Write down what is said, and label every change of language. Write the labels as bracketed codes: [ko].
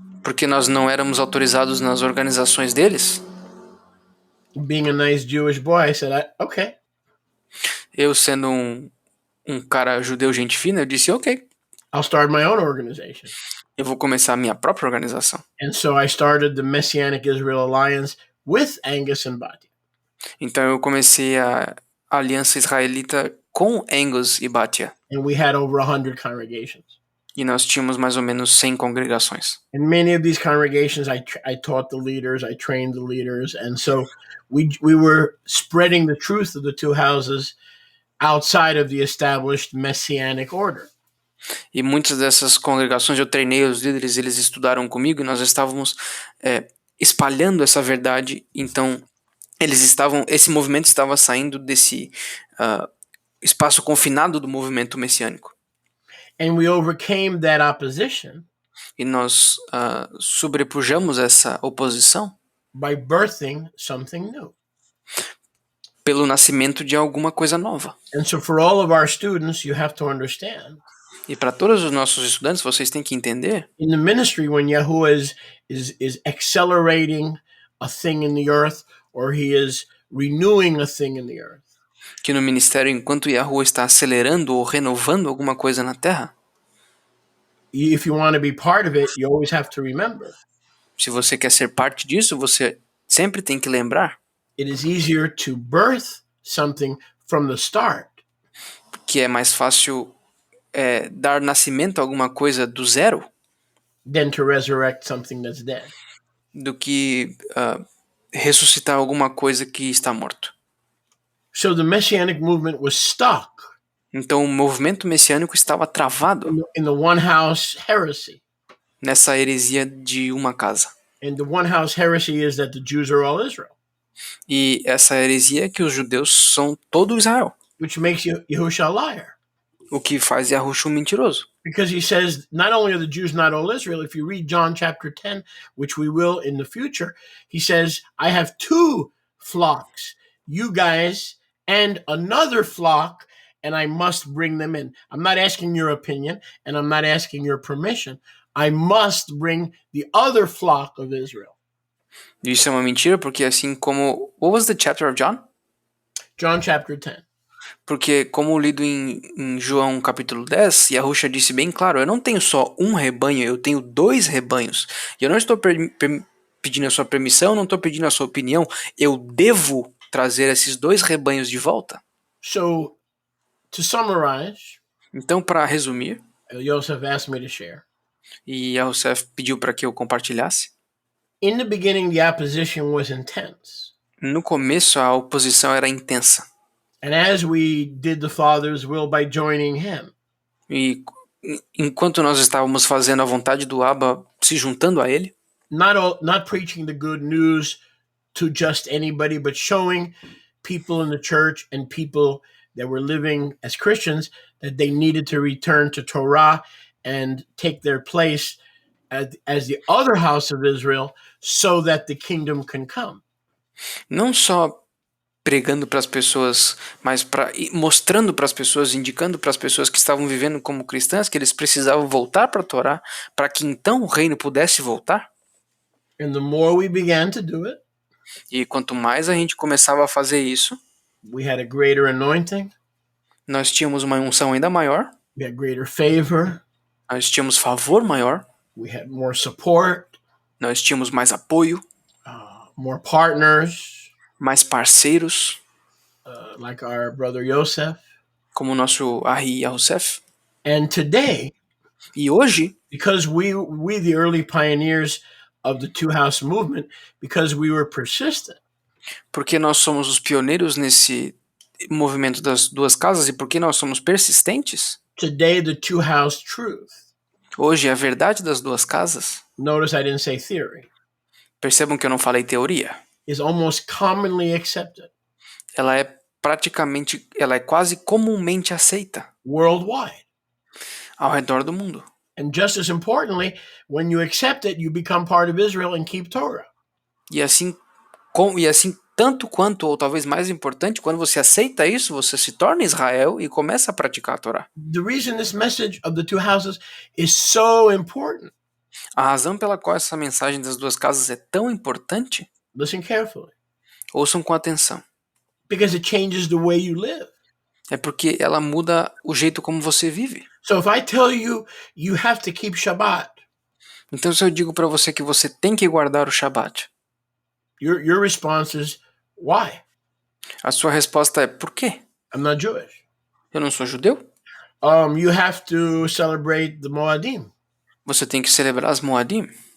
[pt] porque nós não éramos autorizados nas organizações deles, [en] being a nice Jewish boy, I said, okay. [pt] Eu sendo um cara judeu gente fina, eu disse, ok. [en] I'll start my own organization. [pt] Eu vou começar a minha própria organização. [en] And so I started the Messianic Israel Alliance with Angus and Batia. [pt] Então eu comecei a aliança israelita com Angus e Batia. [en] And we had over 100 congregations. [pt] E nós tínhamos mais ou menos 100 congregações. [en] In many of these congregations, I taught the leaders, I trained the leaders, and so we were spreading the truth of the two houses outside of the established Messianic order. [pt] E muitas dessas congregações eu treinei os líderes, eles estudaram comigo e nós estávamos espalhando essa verdade. Então esse movimento estava saindo desse espaço confinado do movimento messiânico. [en] And we overcame that opposition. [pt] E nós sobrepujamos essa oposição [en] by birthing something new. [pt] Pelo nascimento de alguma coisa nova. [en] And so for all of our students, you have to understand. [pt] E para todos os nossos estudantes, vocês têm que entender [en] in the ministry when Yahuwah is accelerating a thing in the earth, or he is renewing a thing in the earth. [pt] que no ministério, enquanto Yahuwah está acelerando ou renovando alguma coisa na Terra, [en] If you want to be part of it, you always have to remember [pt] se você quer ser parte disso, você sempre tem que lembrar [en] it is easier to birth something from the start [pt] que é mais fácil dar nascimento a alguma coisa do zero [en] than to resurrect something that's dead. [pt] do que ressuscitar alguma coisa que está morto. [en] So the Messianic movement was stuck [pt] Então o movimento messiânico estava travado [en] in the one house heresy. [pt] nessa heresia de uma casa. [en] And the one house heresy is that the Jews are all Israel, [pt] E essa heresia é que os judeus são todo Israel, [en] which makes Yahushua a liar. [pt] o que faz Yahushua um mentiroso. [en] Because he says, not only are the Jews not all Israel, if you read John chapter 10, which we will in the future, he says, I have two flocks, you guys and another flock, and I must bring them in. I'm not asking your opinion, and I'm not asking your permission. I must bring the other flock of Israel. [pt] Isso é uma mentira, porque assim como... [en] What was the chapter of John? John chapter 10. [pt] Porque, como lido em João capítulo 10, Yahushua disse bem claro, eu não tenho só um rebanho, eu tenho 2 rebanhos. E eu não estou pedindo a sua permissão, não estou pedindo a sua opinião, eu devo trazer esses 2 rebanhos de volta. [en] So, to summarize, [pt] Então, para resumir, [en] Yosef asked me to share. [pt] e Yahushua pediu para que eu compartilhasse, [en] In the beginning, the opposition was intense. [pt] no começo a oposição era intensa. [en] And as we did the Father's will by joining him, [pt] E enquanto nós estávamos fazendo a vontade do Abba, se juntando a ele, [en] not preaching the good news to just anybody, but showing people in the church and people that were living as Christians that they needed to return to Torah and take their place as the other house of Israel so that the kingdom can come. [pt] não só pregando para as pessoas, mas mostrando para as pessoas, indicando para as pessoas que estavam vivendo como cristãs que eles precisavam voltar para a Torá para que então o reino pudesse voltar. [en] And the more we began to do it, [pt] E quanto mais a gente começava a fazer isso, [en] we had a greater anointing, [pt] nós tínhamos uma unção ainda maior, [en] we had greater favor, [pt] nós tínhamos favor maior, [en] we had more support, [pt] nós tínhamos mais apoio, [en] more partners, [pt] mais parceiros, [en] like our brother Yosef. [pt] como o nosso Ari Yosef. [en] And today, [pt] E hoje, [en] because we the early pioneers of the two house movement, because we were persistent, [pt] porque nós somos os pioneiros nesse movimento das 2 casas e porque nós somos persistentes, [en] today the two house truth, [pt] hoje a verdade das 2 casas, [en] notice I didn't say theory, [pt] percebam que eu não falei teoria, [en] is almost commonly accepted [pt] ela é quase comumente aceita [en] worldwide. [pt] ao redor do mundo. [en] And just as importantly, when you accept it, you become part of Israel and keep Torah. [pt] E assim tanto quanto, ou talvez mais importante, quando você aceita isso, você se torna Israel e começa a praticar a Torá. [en] The reason this message of the two houses is so important, [pt] A razão pela qual essa mensagem das 2 casas é tão importante, [en] listen carefully, [pt] ouçam com atenção, [en] because it changes the way you live. [pt] é porque ela muda o jeito como você vive. [en] So if I tell you you have to keep Shabbat, [pt] Então se eu digo para você que você tem que guardar o Shabat, [en] your response is, why? [pt] a sua resposta é por quê? [en] I'm not Jewish. [pt] Eu não sou judeu? [en] You have to celebrate the Moadim. [pt] Você tem que celebrar as Moadim?